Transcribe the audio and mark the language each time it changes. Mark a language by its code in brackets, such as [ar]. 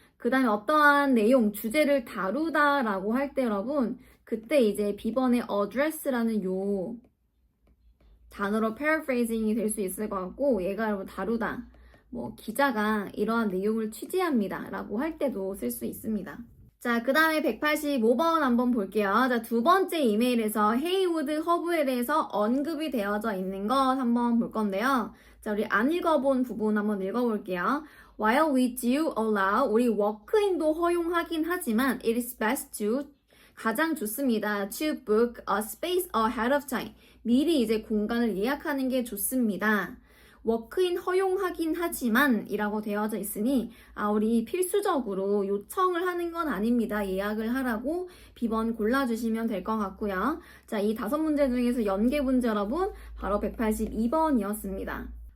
[ko] 그 다음에 어떠한 내용, 주제를 다루다라고 할 때 여러분 그때 이제 B번에 address라는 요 단어로 paraphrasing이 될 수 있을 것 같고 얘가 여러분 다루다, 뭐 기자가 이러한 내용을 취재합니다 라고 할 때도 쓸 수 있습니다. 자, 그 다음에 185번 한번 볼게요. 자, 두 번째 이메일에서 헤이우드 허브에 대해서 언급이 되어져 있는 것 한번 볼 건데요. 자, 우리 안 읽어본 부분 한번 읽어볼게요. [en] While we do allow, [ko] 우리 워크인도 허용하긴 하지만 [en] it is best to, [ko] 가장 좋습니다. [en] to book a space ahead of time. [ko] 미리 이제 공간을 예약하는 게 좋습니다. 워크인 허용하긴 하지만 이라고 되어져 있으니 우리 필수적으로 요청을 하는 건 아닙니다. 예약을 하라고 B번 골라주시면 될 것 같고요. 자, 이 5문제 중에서 연계 문제 여러분 바로 182번이었습니다.